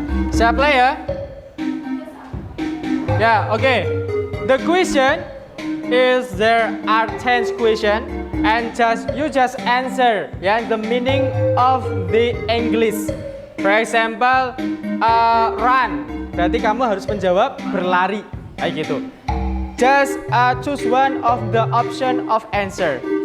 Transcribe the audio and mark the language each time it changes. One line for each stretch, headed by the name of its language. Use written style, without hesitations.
Indonesian: Siap play ya?
English: Yeah, okay. The question is there are 10 question and you just answer the meaning of the English. For example, run.
Indonesian: Berarti kamu harus menjawab berlari kayak gitu.
English: Just choose one of the option of answer.